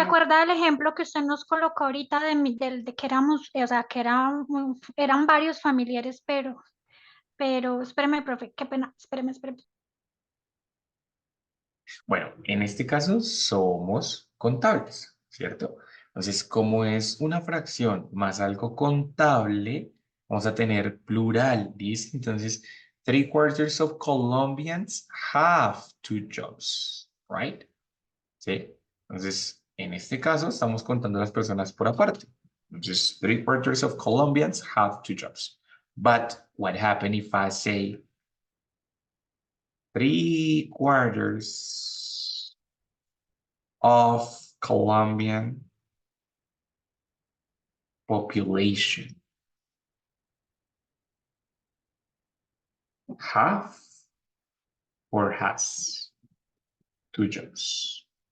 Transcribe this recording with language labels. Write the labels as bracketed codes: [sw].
[es] acuerda del ejemplo que usted nos colocó ahorita de que éramos, o sea, que eran varios familiares, pero, espéreme, profe, qué pena, espéreme. Bueno, en este caso somos contables, ¿cierto? Entonces, como es una fracción más algo contable, vamos a tener plural, ¿listo? Entonces, [en] 3/4 of Colombians have 2 jobs, right? [es] ¿Sí? Entonces, en este caso, estamos contando las personas por aparte. Entonces, [en] 3/4 of Colombians have 2 jobs. But what happened if I say 3/4 of Colombian population have or has 2 jobs?